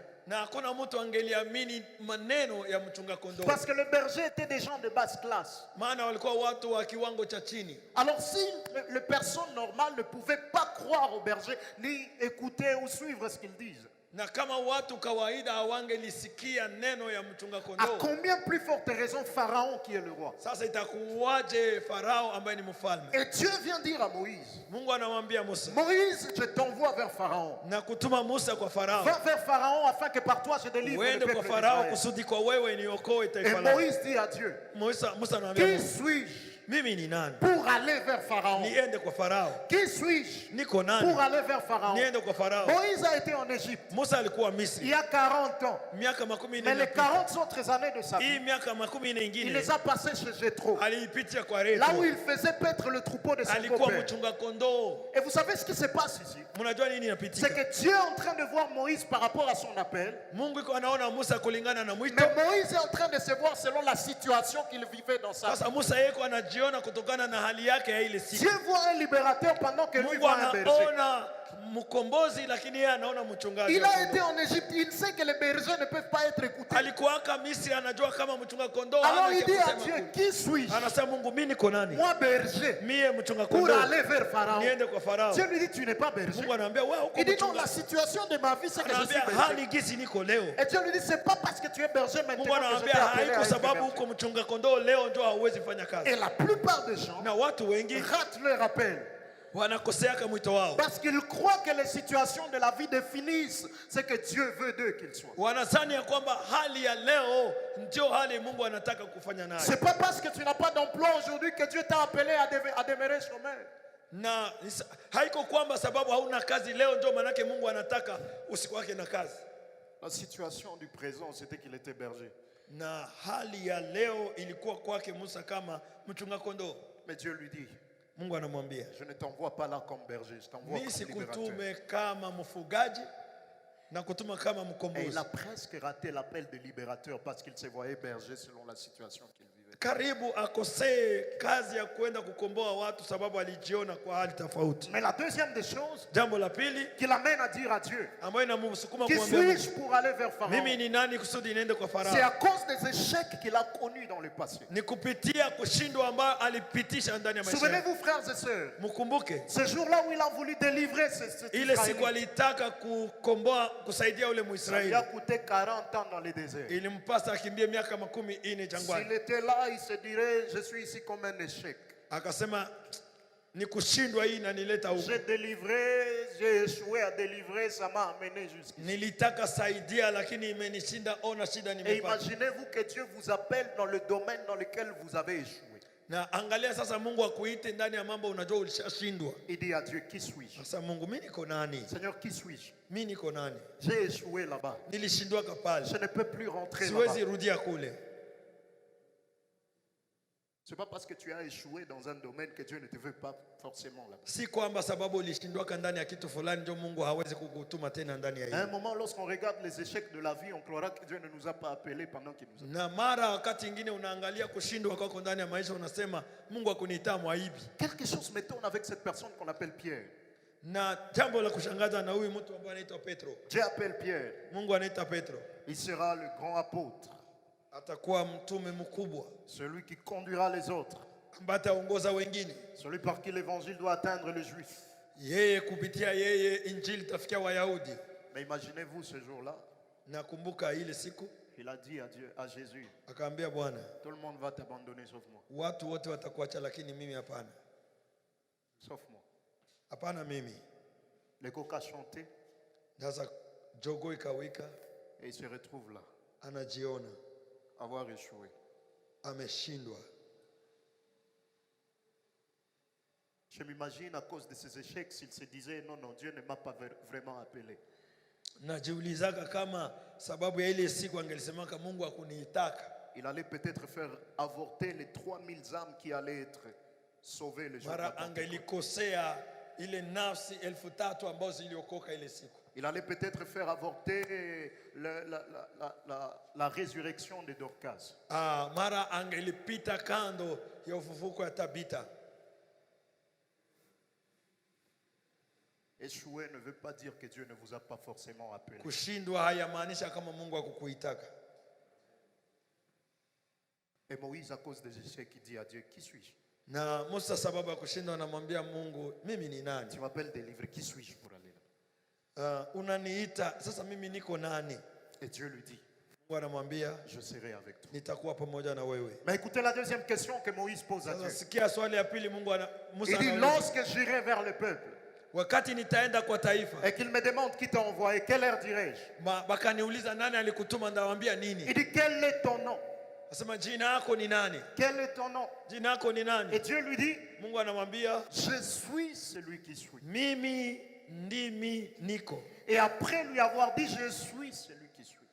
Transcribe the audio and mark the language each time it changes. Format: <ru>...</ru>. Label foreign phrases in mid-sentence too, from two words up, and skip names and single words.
<sw>Na hakuna mtu angeliamini maneno ya mchunga kondoo,</sw> <fr>Parce que le berger était des gens de basse classe.</fr> <sw>maana walikuwa watu wa kiwango cha chini.</sw> <fr>Alors si les personnes normales ne pouvaient pas croire au berger, ni écouter ou suivre ce qu'ils disent,</fr> <sw>Na kama watu kawaida hawangelisikia neno ya mchunga</sw> <fr>à</fr> <sw>kondoo,</sw> <fr>combien plus forte raison Pharaon qui est le roi?</fr> <sw>sasa itakuwaje Farao ambaye ni mfalme?</sw> <fr>Et Dieu vient dire à Moïse,</fr> <sw>Mungu anamwambia Musa,</sw> <fr>Moïse, je t'envoie vers Pharaon.</fr> <sw>na kutuma Musa kwa Farao,</sw> <fr>Va vers Pharaon afin que par toi je délivre le</fr> <sw>uende kwa</sw> <fr>peuple</fr> <sw>Farao</sw> <fr>d'Israël.</fr> <sw>kusudi kwa wewe niokoe</sw> <fr>Et</fr> <sw>taifa lako.</sw> <fr>Moïse dit à Dieu,</fr> <sw>Musa anamwambia</sw> <fr>qui</fr> <sw>Mungu,</sw> <fr>suis-je</fr> <sw>mimi ni nani</sw> <fr>pour aller vers Pharaon?</fr> <sw>niende kwa Farao?</sw> <fr>Qui suis-je</fr> <sw>Niko</sw> <fr>pour</fr> <sw>nani</sw> <fr>aller vers Pharaon?</fr> <sw>niende kwa Farao?</sw> <fr>Moïse a été en Égypte</fr> <sw>Musa alikuwa</sw> <fr>il</fr> <sw>Misri</sw> <fr>y a 40 ans.</fr> <sw>miaka makumi</sw> <fr>Mais</fr> <sw>nne</sw> <fr>les</fr> <sw>na</sw> <fr>40 autres années de sa vie,</fr> <sw>hii miaka makumi nne</sw> <fr>il</fr> <sw>ingine</sw> <fr>les a passées chez Jéthro,</fr> <sw>aliipitia kwa</sw> <fr>là où</fr> <sw>Retro,</sw> <fr>il faisait paître le troupeau de son</fr> <sw>alikuwa</sw> <fr>beau-père.</fr> <sw>mchunga kondoo.</sw> <fr>Et vous savez ce qui se passe ici?</fr> <sw>Mnajua nini</sw> <fr>C'est</fr> <sw>inapitika?</sw> <fr>que Dieu est en train de voir Moïse par rapport à son appel.</fr> <sw>Mungu iko anaona Musa kulingana na mwito.</sw> <fr>Mais Moïse est en train de se voir selon la situation qu'il vivait dans sa vie.</fr> <sw>Sasa Musa yeko anajiona kutokana na hali yake ya ile siku.</sw> <fr>Dieu voit un libérateur pendant que lui</fr> <sw>Mungu</sw> <fr>voit un berger.</fr> <sw>anaona mkombozi, lakini yeye anaona mchungaji.</sw> <fr>Il</fr> <sw>wa</sw> <fr>a</fr> <sw>kondoo.</sw> <fr>été en Égypte, il sait que les bergers ne peuvent pas être écoutés.</fr> <sw>Alikuwaka Misri, anajua kama mchunga kondoo</sw> <fr>Alors</fr> <sw>hana</sw> <fr>il</fr> <sw>cha</sw> <fr>dit à</fr> <sw>kusema</sw> <fr>Dieu,</fr> <sw>kule.</sw> <fr>qui suis-je?</fr> <sw>Anasema Mungu, mimi niko nani?</sw> <fr>Moi berger,</fr> <sw>Mie mchunga</sw> <fr>pour</fr> <sw>kondoo</sw> <fr>aller vers Pharaon.</fr> <sw>niende kwa Farao.</sw> <fr>Dieu lui dit, tu n'es pas berger.</fr> <sw>Mungu anaambia wewe uko</sw> <fr>Il dit, non,</fr> <sw>mchunga.</sw> <fr>la situation de ma vie, c'est que je suis</fr> <sw>Anaambia</sw> <fr>berger.</fr> <sw>hali gisi niko leo.</sw> <fr>Et Dieu lui dit, c'est pas parce que tu es berger maintenant</fr> <sw>Mungu</sw> <fr>que je</fr> <sw>anaambia</sw> <fr>t'ai appelé</fr> <sw>haiko</sw> <fr>à être</fr> <sw>sababu</sw> <fr>berger.</fr> <sw>uko mchunga kondoo leo ndio hauwezi fanya kazi.</sw> <fr>Et la plupart des gens</fr> <sw>Na watu wengi</sw> <fr>ratent leur appel.</fr> <sw>wanakoseaka mwito wao.</sw> <fr>Parce qu'ils croient que les situations de la vie définissent ce que Dieu veut d'eux qu'ils soient.</fr> <sw>Wanadhani ya kwamba hali ya leo ndio hali Mungu anataka kufanya nayo.</sw> <fr>C'est pas parce que tu n'as pas d'emploi aujourd'hui que Dieu t'a appelé à demeurer chômeur.</fr> <sw>Na haiko kwamba sababu hauna kazi leo ndio manake Mungu anataka usikwake na kazi.</sw> <fr>La situation du présent, c'était qu'il était berger.</fr> <sw>Na hali ya leo ilikuwa kwake Musa kama mchunga kondoo.</sw> <fr>Mais Dieu lui dit,</fr> <sw>Mungu anamwambia,</sw> <fr>je ne t'envoie pas là comme berger, je t'envoie</fr> <sw>mimi</sw> <fr>comme libérateur.</fr> <sw>sikutume kama mfugaji na kutuma kama</sw> <fr>Et</fr> <sw>mkombozi.</sw> <fr>il a presque raté l'appel de libérateur parce qu'il se voyait berger selon la situation qu'il vivait.</fr> <sw>Karibu akosee kazi ya kwenda kukomboa watu sababu alijiona kwa hali tofauti.</sw> <fr>Mais la deuxième des choses</fr> <sw>Jambo la pili</sw> <fr>qui l'amène à dire à Dieu,</fr> <sw>ambayo inamsukuma</sw> <fr>qui</fr> <sw>kumwambia Mungu,</sw> <fr>suis-je pour aller vers Pharaon?</fr> <sw>mimi ni nani kusudi niende kwa</sw> <fr>C'est</fr> <sw>Farao?</sw> <fr>à cause des échecs qu'il a connus dans le passé.</fr> <sw>Ni kupitia kushindwa ambayo alipitisha ndani ya maisha yake.</sw> <fr>Souvenez-vous, frères et sœurs,</fr> <sw>Mkumbuke</sw> <fr>ce jour-là où il a voulu délivrer cet</fr> <sw>ile siku</sw> <fr>Israélite,</fr> <sw>alitaka kukomboa kusaidia ule</sw> <fr>ça lui</fr> <sw>Mwisraeli,</sw> <fr>a coûté 40 ans dans le désert.</fr> <sw>ilimpasa akimbie miaka 40</sw> <fr>S'il</fr> <sw>jangwani.</sw> <fr>était là, il se dirait, je suis ici comme un échec.</fr> <sw>Akasema ni kushindwa hii inanileta huko.</sw> <fr>J'ai délivré, j'ai échoué à délivrer, ça m'a amené jusqu'ici.</fr> <sw>Nilitaka saidia lakini imenishinda, ona shida</sw> <fr>Et</fr> <sw>nimepata.</sw> <fr>imaginez-vous que Dieu vous appelle dans le domaine dans lequel vous avez échoué.</fr> <sw>Na angalia sasa Mungu akuite ndani ya mambo unajua ulishashindwa.</sw> <fr>Il dit à Dieu, qui suis-je?</fr> <sw>Sasa Mungu, mimi niko nani?</sw> <fr>Seigneur, qui suis-je?</fr> <sw>Mimi niko nani?</sw> <fr>J'ai échoué là-bas.</fr> <sw>Nilishindwa pale.</sw> <fr>Je ne peux plus rentrer</fr> <sw>Siwezi</sw> <fr>là-bas.</fr> <sw>rudia kule.</sw> <fr>Ce n'est pas parce que tu as échoué dans un domaine que Dieu ne te veut pas forcément là-bas.</fr> <sw>Si kwamba sababu ulishindwa ndani ya kitu fulani ndio Mungu hawezi kukutuma tena ndani ya</sw> <fr>À un</fr> <sw>hiyo.</sw> <fr>moment, lorsqu'on regarde les échecs de la vie, on croira que Dieu ne nous a pas appelés pendant qu'il nous a.</fr> <sw>Na mara wakati ingine unaangalia kushindwa kwako ndani ya maisha unasema Mungu akuniita mwaibi.</sw> <fr>Quelque chose m'étonne avec cette personne qu'on appelle Pierre.</fr> <sw>Na jambo la kushangaza na huyu mtu ambaye anaitwa Petro.</sw> <fr>Dieu appelle Pierre.</fr> <sw>Mungu anaita Petro.</sw> <fr>Il sera le grand apôtre,</fr> <sw>Atakuwa mtume mkubwa</sw> <fr>celui qui conduira les autres,</fr> <sw>ambaye ataongoza wengine.</sw> <fr>celui par qui l'évangile doit atteindre le juif.</fr> <sw>Yeye kupitia yeye injili tafikia Wayahudi.</sw> <fr>Mais imaginez-vous ce jour-là,</fr> <sw>Nakumbuka ile siku</sw> <fr>il a dit à Dieu, à Jésus,</fr> <sw>akaambia Bwana,</sw> <fr>tout le monde va t'abandonner sauf moi.</fr> <sw>watu wote watakuacha lakini mimi hapana.</sw> <fr>Sauf moi.</fr> <sw>Hapana mimi.</sw> <fr>Le coq a chanté</fr> <sw>Sasa jogo ikawika,</sw> <fr>et il se retrouve là,</fr> <sw>anajiona</sw> <fr>avoir échoué.</fr> <sw>ameshindwa.</sw> <fr>Je m'imagine à cause de ces échecs, s'il se disait non, non, Dieu ne m'a pas vraiment appelé.</fr> <sw>Najiulizaga kama sababu ya ile siku angelisemaka Mungu hakuniitaka,</sw> <fr>Il allait peut-être faire avorter les 3000 âmes qui allaient être sauvées le jour de la</fr> <sw>mara</sw> <fr>Pentecôte.</fr> <sw>angelikosea ile nafsi 3000 ambazo ziliokoka ile siku.</sw> <fr>Il allait peut-être faire avorter la résurrection de Dorcas.</fr> <sw>Mara angelipita kando ya ufufuko ya Tabita.</sw> <fr>Échouer ne veut pas dire que Dieu ne vous a pas forcément appelé.</fr> <sw>Kushindwa hayamaanisha kama Mungu hakukuitaka.</sw> <fr>Et Moïse, à cause des échecs, il dit à Dieu, qui suis-je?</fr> <sw>Na Musa sababu ya kushindwa anamwambia Mungu, mimi ni nani?</sw> <fr>Tu m'appelles délivrer, qui suis-je pour aller là?</fr> <sw>Unaniita, sasa mimi niko nani?</sw> <fr>Et Dieu lui dit,</fr> <sw>Mungu anamwambia,</sw> <fr>je serai avec toi.</fr> <sw>nitakuwa pamoja na wewe.</sw> <fr>Mais écoutez la deuxième question que Moïse pose à</fr> <sw>Sasa</sw> <fr>Dieu.</fr> <sw>sikia swali ya pili Musa</sw> <fr>Il dit,</fr> <sw>anauliza.</sw> <fr>lorsque j'irai vers le peuple</fr> <sw>Wakati nitaenda kwa taifa,</sw> <fr>et qu'il me demande qui t'a envoyé, quelle heure dirai-je?</fr> <sw>bakaniuliza nani alikutuma, ndawaambia nini?</sw> <fr>Il dit, quel est ton nom?</fr> <sw>Nasema jina lako ni nani?</sw> <fr>Quel est ton nom?</fr> <sw>Jina lako ni</sw> <fr>Et</fr> <sw>nani?</sw> <fr>Dieu lui dit,</fr> <sw>Mungu anamwambia,</sw> <fr>je suis celui qui suis.</fr> <sw>mimi ndimi niko.</sw> <fr>Et après lui avoir dit, je suis celui qui suis.</fr>